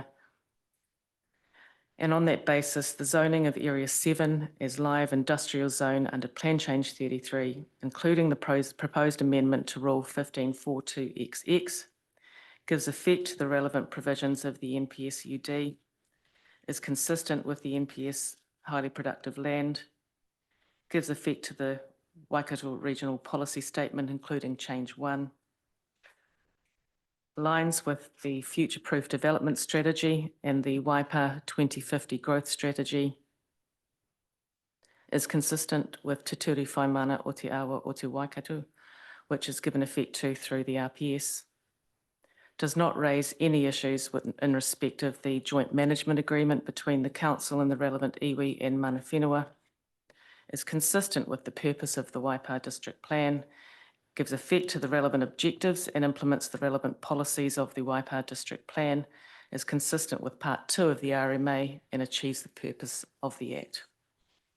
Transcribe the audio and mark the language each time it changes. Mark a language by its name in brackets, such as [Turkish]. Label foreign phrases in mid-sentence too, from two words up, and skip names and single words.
[English] And on that basis, the zoning of Area 7 as live industrial zone under Plan Change 33, including the proposed amendment to Rule 1542XX, gives effect to the relevant provisions of the NPS UD, is consistent with the NPS highly productive land, gives effect to the Waikato Regional Policy Statement, including Change 1, aligns with the future-proof development strategy and the Waipa 2050 growth strategy, is consistent with Te Ture Whaimana o Te Awa o Te Waikato, which is given effect to through the RPS, does not raise any issues in respect of the joint management agreement between the council and the relevant iwi and [Māori] mana whenua, [English] is consistent with the purpose of the Waipa District Plan, gives effect to the relevant objectives and implements the relevant policies of the Waipa District Plan, is consistent with Part 2 of the RMA and achieves the purpose of the Act.